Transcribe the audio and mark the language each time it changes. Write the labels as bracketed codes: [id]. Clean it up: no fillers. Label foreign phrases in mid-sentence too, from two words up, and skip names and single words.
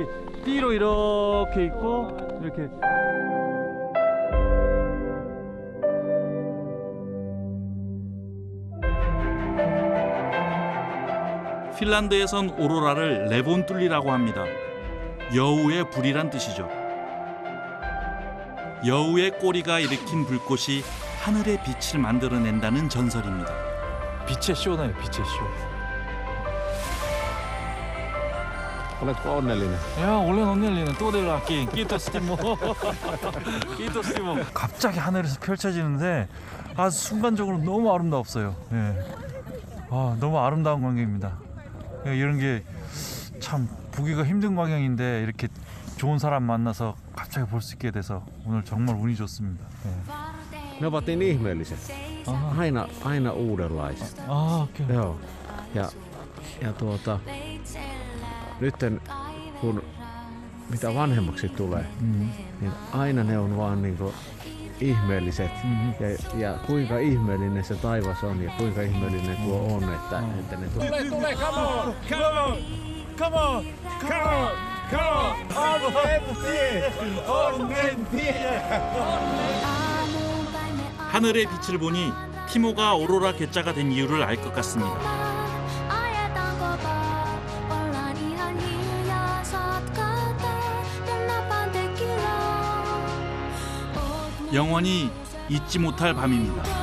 [ko] D로 이렇게 있고, 이렇게. 핀란드에선 오로라를 레본툴리라고 합니다. 여우의 불이란 뜻이죠. 여우의 꼬리가 일으킨 불꽃이 하늘의 빛을 만들어낸다는 전설입니다. 빛의 쇼네요, 빛의 쇼. [fi] Oletko onnellinen? 야, olen onnellinen. 또델라키. Kiitos Timo. Kiitos Timo. [ko] 갑자기 하늘에서 펼쳐지는데 아주 순간적으로 너무 아름다웠어요. 예. 아, 너무 아름다운 광경입니다. 예, 이런 게 참 보기가 힘든 광경인데 이렇게 좋은 사람 만나서 갑자기 볼 수 있게 돼서 오늘 정말 운이 좋습니다. 예. [fi] Ne ovat niin ihmeelliset. Aina uudenlaiset. Okay. Joo. Ja nytten kun mitä vanhemmaksi tulee, niin aina ne on vaan niinku ihmeelliset. Ja kuinka ihmeellinen se taivas on ja kuinka ihmeellinen tuo on, että ne Tule, [en] come on! Come on! [ko] 하늘의 빛을 보니 티모가 오로라 괴짜가 된 이유를 알 것 같습니다. 영원히 잊지 못할 밤입니다.